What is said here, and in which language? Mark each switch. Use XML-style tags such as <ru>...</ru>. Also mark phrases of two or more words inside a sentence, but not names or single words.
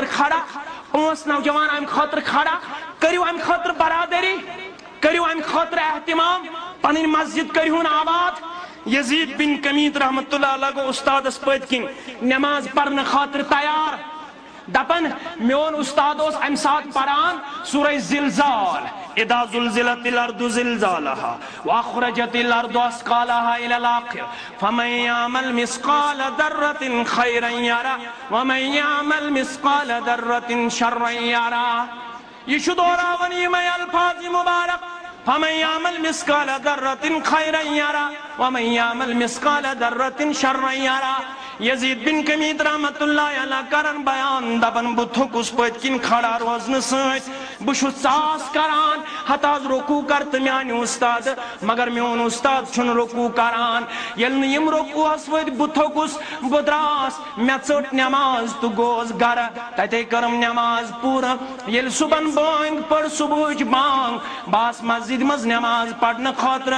<ks>کھڑا 5 نوجوان امہ خاطر کھڑا کریو امہ خاطر برادری کریو امہ خاطر اہتمام پنن مسجد کرہون آباد یزید بن کمید</ks> <ar>رحمت اللہ علیہ</ar> <ks>گو استادس پٔتۍ کِنۍ نماز پرن خاطر تیار دپن میون استاد اوس امہ سات پران سورہ زلزال</ks> <ar>اذا زلزلت الارض زلزالها واخرجت الارض اثقالها الى الاخر فمن يعمل مثقال ذرة خيرا يرى ومن يعمل مثقال ذرة شرا</ar> <ks>يرى یہ دہراون یمے الفاظ مبارک</ks> <ar>فمن يعمل مثقال ذرة خيرا يرى ومن يعمل مثقال ذرة شرا يرى</ar> <ks>یزید بن کمید</ks> <ar>رحمت اللہ علیہ</ar> <ks>کرن بیان دپن بہ تھوکس پٔتۍ کِنۍ کھڑا روزنہٕ سۭتۍ بہ چھُس ژاس کران ہتہٕ حظ رکوع کر تہٕ میانہِ استاد مگر میون استاد چھُنہٕ رکوع کران ییٚلہِ نہٕ یِم رکوعس ؤتھۍ بہ تھوکُس بہ دراس مےٚ ژٔٹ نماز تہٕ گوس گرٕ تتے کٔرٕم نماز پوٗرٕ ییٚلہِ صبحن بٲنگ پٔر صبحٕچ بانگ بہٕ آس مسجد منٛز نماز پرنہٕ خٲطرٕ</ks>